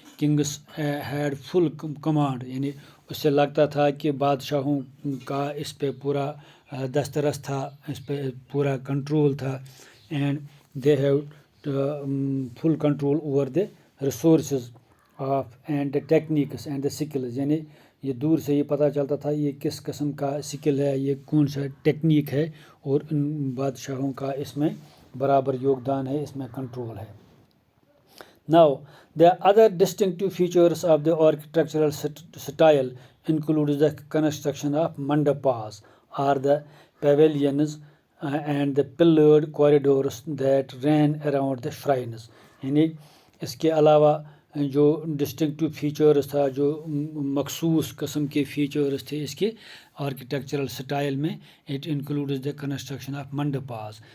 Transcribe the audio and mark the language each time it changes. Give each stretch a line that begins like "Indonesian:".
English: kings had full command,
Urdu: یعنی اس سے لگتا تھا کہ بادشاہوں کا اس پہ پورا دسترس تھا، اس پہ پورا کنٹرول تھا.
English: And they have full control over the resources of and the techniques and the skills.
Urdu: یعنی یہ دور سے یہ پتہ چلتا تھا یہ کس قسم کا سکل ہے، یہ کون سا ٹیکنیک ہے، اور ان بادشاہوں کا اس میں برابر یوگدان ہے، اس میں کنٹرول ہے.
English: Now, the other distinctive features of the architectural style includes the construction of mandapas, or the pavilions, and the pillared corridors that ran around the shrines.
Urdu: یعنی اس کے علاوہ جو ڈسٹنکٹیو فیچرز تھا، جو مخصوص قسم کے فیچرز تھے اس کے آرکیٹیکچرل سٹائل میں،
English: It includes the construction of mandapas.